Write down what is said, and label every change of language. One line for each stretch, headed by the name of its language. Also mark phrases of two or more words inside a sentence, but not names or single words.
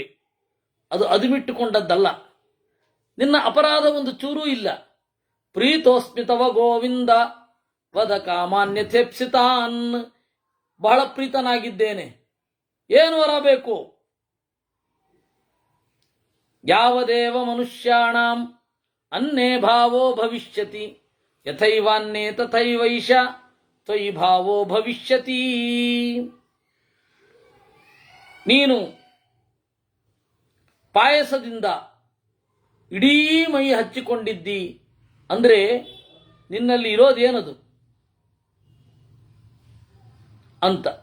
Kannada: ಅದು ಅದುಮಿಟ್ಟುಕೊಂಡದ್ದಲ್ಲ. ನಿನ್ನ ಅಪರಾಧ ಒಂದು ಚೂರೂ ಇಲ್ಲ.
Sanskrit: ಪ್ರೀತೋಸ್ಮಿ ತವ ಗೋವಿಂದ ವದ ಕಾಮಾನ್ಯಥೇಪ್ಸಿತಾನ್.
Kannada: ಬಹಳ ಪ್ರೀತನಾಗಿದ್ದೇನೆ, ಏನು ವರ ಬೇಕು?
Sanskrit: ಯಾವದೇವ ಮನುಷ್ಯಾಣಾಂ ಅನ್ನೇ ಭಾವೋ ಭವಿಷ್ಯತಿ ಯಥೈವಾನ್ಯೇ ತಥೈವೈಷ ತ್ವಯಿ ಭಾವೋ ಭವಿಷ್ಯತಿ.
Kannada: ನೀನು ಪಾಯಸದಿಂದ ಇಡೀ ಮೈ ಹಚ್ಚಿಕೊಂಡಿದ್ದಿ ಅಂದ್ರೆ ನಿನ್ನಲ್ಲಿ ಇರೋದೇನದು ಅಂತ.